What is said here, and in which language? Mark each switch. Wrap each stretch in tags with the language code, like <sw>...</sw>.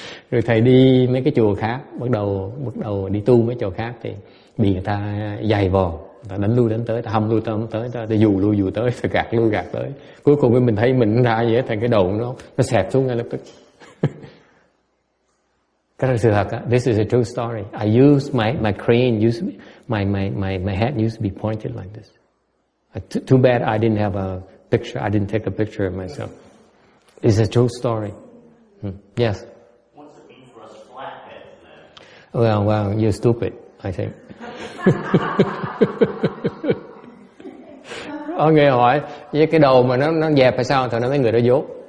<vi>Rồi thầy đi mấy cái chùa khác, bắt đầu đi tu mấy chùa khác thì bị người ta giày vò, người ta đánh lui đánh tới, ta hâm lui tới, ta dù lui dù tới, ta gạt lui gạt tới. Cuối cùng mình thấy mình ra vậy, thành cái đầu nó xẹp xuống ngay lập tức. Cái là sự thật á.</vi> <en>This is a true story. I used my crane, my head used to be pointed like this. Too bad I didn't have a picture. I didn't take a picture of myself. It's a true story. Yes. What's it mean for us flatheads then? Well, you're stupid, I think.</en> <vi>Có nghe hỏi với cái đầu mà nó dẹp hay sao, thì nó mấy người đó dốt.</vi>